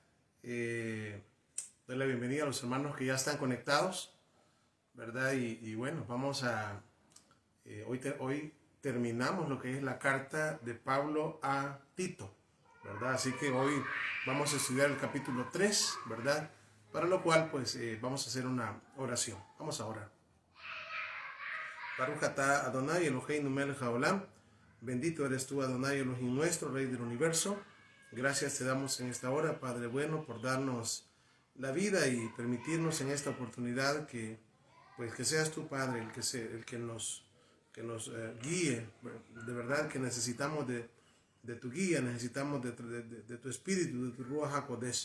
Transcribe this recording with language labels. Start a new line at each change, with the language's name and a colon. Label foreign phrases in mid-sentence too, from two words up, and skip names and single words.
Spanish: Doy la bienvenida a los hermanos que ya están conectados, ¿verdad? Y bueno, vamos a, hoy terminamos lo que es la carta de Pablo a Tito, ¿verdad? Así que hoy vamos a estudiar el capítulo 3, ¿verdad? Para lo cual, pues, vamos a hacer una oración. Vamos a orar.
Hebrew: ברוך אתה אדני אלהינו מלך העולם.
Spanish: Bendito eres tú, Adonai Elohim nuestro, Rey del universo. Gracias te damos en esta hora, Padre bueno, por darnos la vida y permitirnos en esta oportunidad que seas tú, Padre, el que nos guíe. De verdad que necesitamos de tu guía, necesitamos de tu espíritu, de tu
Hebrew: רוח הקודש.